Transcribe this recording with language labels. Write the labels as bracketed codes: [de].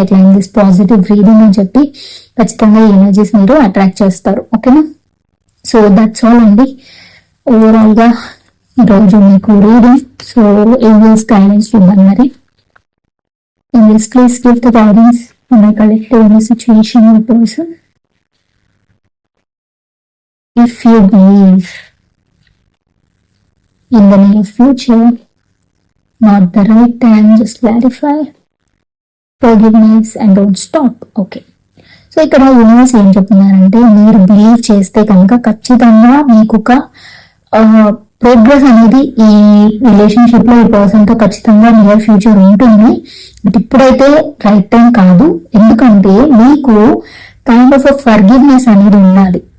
[en] claim this positive reading [te] అని చెప్పి ఖచ్చితంగా ఈ ఎనర్జీస్ మీరు అట్రాక్ట్ చేస్తారు. ఓకేనా? [en] so that's all [te] అండి ఓవరాల్ గా ఈరోజు మీకు రీడింగ్. సో ఏంజెల్స్ గైడెన్స్ చూద్దాం మరి. [en] Angels please give the guidance for my collective in the situation or person. If you believe in the near future, not the right time, just clarify, forgiveness and don't stop. Okay. [te] So ఇక్కడ universe ఏం చెప్తున్నారంటే, మీరు believe చేస్తే కనుక ఖచ్చితంగా మీకు ఒక progress అనేది ఈ రిలేషన్షిప్ లో ఈ పర్సన్ తో ఖచ్చితంగా నియర్ ఫ్యూచర్ ఉంటుంది. బట్ ఇప్పుడైతే రైట్ టైం కాదు. ఎందుకంటే మీకు కైండ్ ఆఫ్ ఫర్గివ్నెస్ అనేది ఉండాలి.